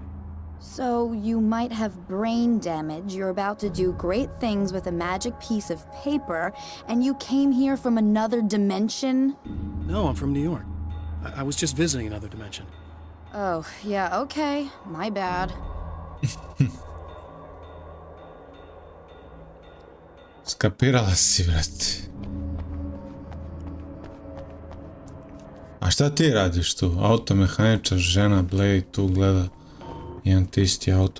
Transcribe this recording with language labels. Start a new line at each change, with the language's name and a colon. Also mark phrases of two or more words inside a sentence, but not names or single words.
English: So you might have brain damage, you're about to do great things with a magic piece of paper, and you came here from another dimension? No, I'm from New York. I was just visiting another dimension. Oh, yeah, okay. My bad.
Serbian: Skapirala si, brate. A šta ti radiš tu? Automehaničar, žena, Blade tu gleda. Imam ti isti auto.